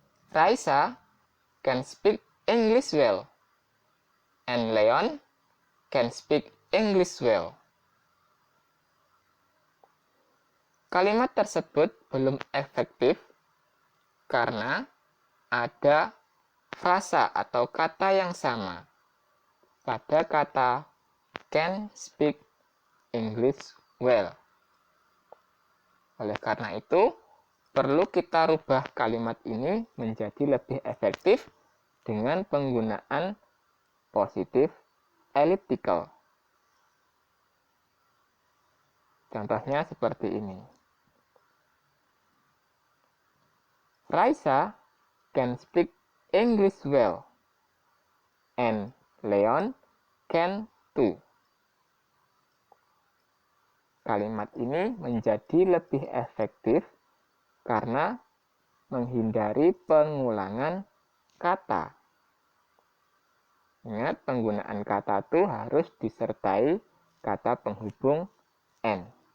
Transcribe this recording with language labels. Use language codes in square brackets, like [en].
[en] Raisa can speak English well, and Leon can speak English well. [id] Kalimat tersebut belum efektif karena ada frasa atau kata yang sama pada kata [en] can speak English well. [id] Oleh karena itu, perlu kita rubah kalimat ini menjadi lebih efektif dengan penggunaan positif elliptical. Contohnya seperti ini. [en] Raisa can speak English well, and Leon can too. [id] Kalimat ini menjadi lebih efektif karena menghindari pengulangan kata. Ingat, penggunaan kata to harus disertai kata penghubung and.